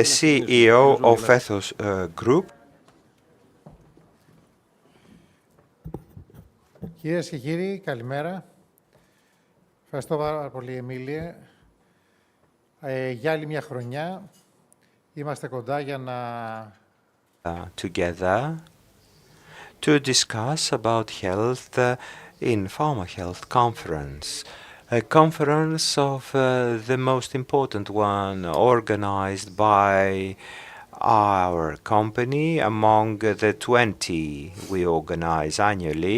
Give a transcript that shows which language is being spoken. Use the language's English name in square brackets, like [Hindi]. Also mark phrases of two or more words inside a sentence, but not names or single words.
[English] The CEO of Ethos Group. [Greek] Κυρίες και κύριοι, καλημέρα. Ευχαριστώ πάρα πολύ, Εμίλια. Για άλλη μια χρονιά είμαστε κοντά για να [English] together to discuss about health in Pharma Health Conference, a conference of the most important one organized by our company among the 20 we organize annually.